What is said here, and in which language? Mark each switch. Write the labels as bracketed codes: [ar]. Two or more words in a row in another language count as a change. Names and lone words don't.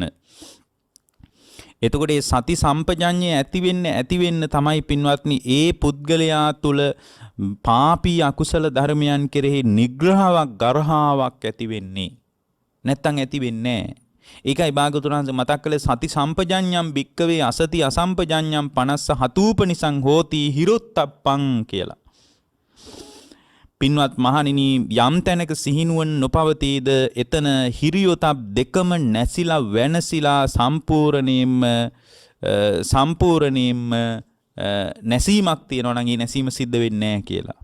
[si] එතකොට මේ සති සම්පජඤ්ඤේ ඇති වෙන්න තමයි පින්වත්නි ඒ පුද්ගලයා තුල පාපී අකුසල ධර්මයන් කෙරෙහි නිග්‍රහාවක් ගරහාවක් ඇති වෙන්නේ. නැත්තම් ඇති වෙන්නේ නැහැ. ඒකයි භාගතුන් වහන්සේ මතක් කළේ [pi] සති සම්පජඤ්ඤම් භික්කවේ අසති අසම්පජඤ්ඤම් 50 හතූපනිසං හෝති හිරොත්තප්පං [si] කියලා. පින්වත් මහණෙනි යම් තැනක සිහිනුවන් නොපවතීද එතන හිරියොතප් දෙකම නැසිලා වෙනසිලා සම්පූර්ණයෙන්ම නැසීමක් තියෙනවා නම් ඒ නැසීම සිද්ධ වෙන්නේ නැහැ කියලා.